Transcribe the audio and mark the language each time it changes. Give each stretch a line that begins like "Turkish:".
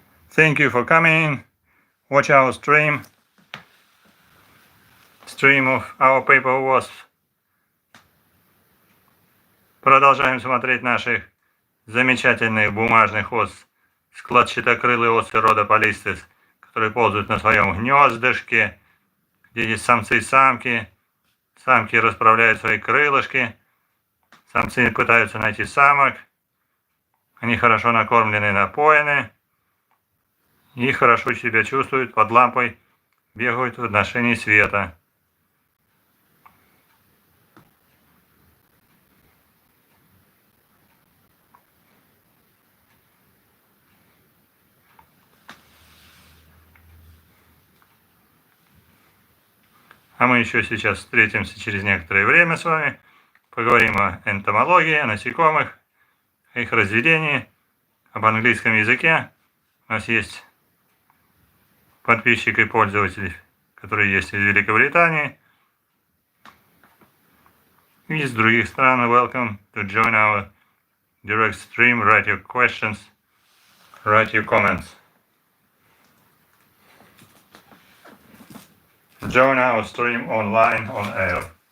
English: Thank you for coming. Watch our stream of our paper wasps.
Russian: Продолжаем смотреть наших замечательных бумажных ос, складчатокрылые осы рода полистес, которые ползают на своем гнездышке, где есть самцы и самки. Самки расправляют свои крылышки, самцы пытаются найти самок. Они хорошо накормлены, напоены и хорошо себя чувствуют, под лампой бегают в отношении света. А мы еще сейчас встретимся через некоторое время с вами. Поговорим о энтомологии, о насекомых, о их разведении, об английском языке. У нас есть подписчик и пользователь, который есть из Великобритании. И из других стран.
English: Welcome to join our direct stream. Write your questions, write your comments. Join our stream online on air.